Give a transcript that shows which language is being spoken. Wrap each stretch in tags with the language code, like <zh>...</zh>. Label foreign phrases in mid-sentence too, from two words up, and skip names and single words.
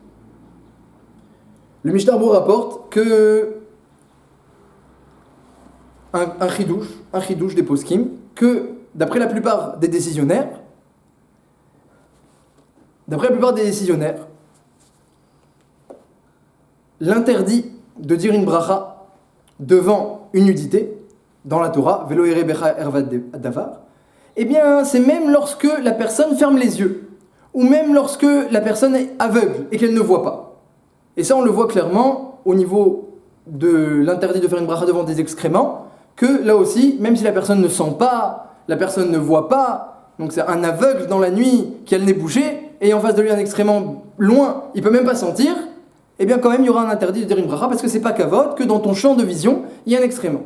<fr>Le Mishnah Berurah rapporte que un chidouche des poskim, que d'après la plupart des décisionnaires, l'interdit de dire une bracha devant une nudité dans la Torah,</fr> <he>ולא יראה בך ערות דבר,</he> <fr>c'est même lorsque la personne ferme les yeux, ou même lorsque la personne est aveugle et qu'elle ne voit pas. Et ça, on le voit clairement au niveau de l'interdit de faire une bracha devant des excréments, que là aussi, même si la personne ne sent pas, la personne ne voit pas, donc c'est un aveugle dans la nuit qui a le nez bouché, et en face de lui un excrément loin, il peut même pas sentir, quand même il y aura un interdit de dire une bracha, parce que c'est pas kavod que dans ton champ de vision, il y a un excrément.</fr>